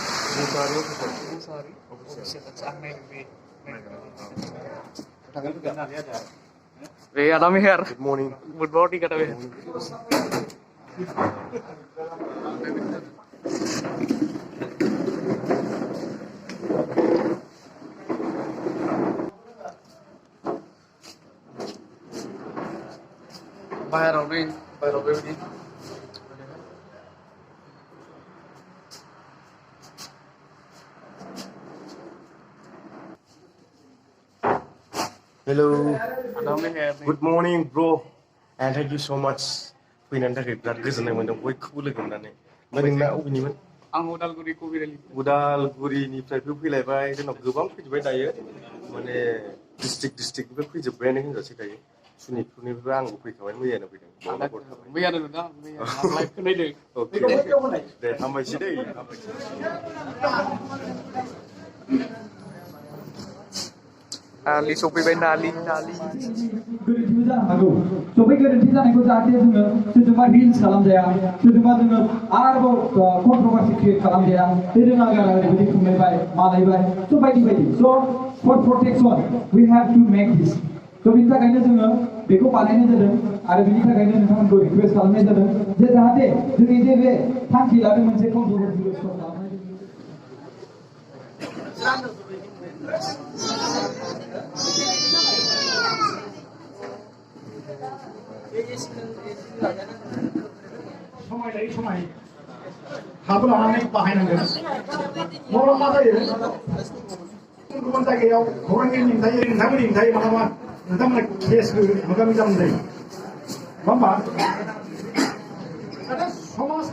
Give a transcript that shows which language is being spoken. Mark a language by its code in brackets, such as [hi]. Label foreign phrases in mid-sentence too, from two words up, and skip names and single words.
[brx] बे आदा मेहेर [en] good morning [brx] आदा मेहेर बाहेराव नै बाहेराव बेबायदि [en] Hello. Good morning, bro. And thank you so much. [brx] फैनायनि थाखाय बिराद गोजोननाय मोनदों बयखौबो लोगो मोननानै नोंना अबेनिमोन आं उदालगुरि कबिरालि उदालगुरिनिफ्रायबो फैलायबाय जोंनाव गोबां फैजोबबाय दायो माने डिस्ट्रिक्टनिफ्राय फैजोब्बायानो होनजासै दायो सुनितपुरनिफ्रायबो आंबो फैखाबाय मैयानो फैदों मैयानो नुदों लाइभखौ नायदों अके दे हामबायसै दै नालि सफैबाय नालि गोरोन्थिबो जानो हागौ स' बे गोरोन्थि जानायखौ जाहाथे जोङो सोरजोंबा रिल्स खालामजाया सोरजोंबा जोङो आरोबाव कन्ट्रभार्सि क्रिएट खालामजाया बे रोङागारा ओरैबायदि खुंलायबाय मालायबाय स' बायदि बायदि स' [en] for protection we have to make this [brx] स' बिनि थाखायनो जोङो बेखौ बानायनाय जादों आरो बिनि थाखायनो नोंथांमोनखौ रिक्वेस्ट खालामनाय जादों जे जाहाथे जोंनि जे बे थांखि लादों मोनसे कन्ट्रभार्सिखौ स्टप खालामनाय समाय लायै समाय हाबो लानानै बाहायनांगोन नङाब्ला मा जायो गुबुन जायगायाव खौरांगिरि लिंथायो नोंथांमोननि लिंथायो मालाबा नोंथांमोना केसबो मोगा मोगि जानांगौ जायो नङा होमबा समाजनि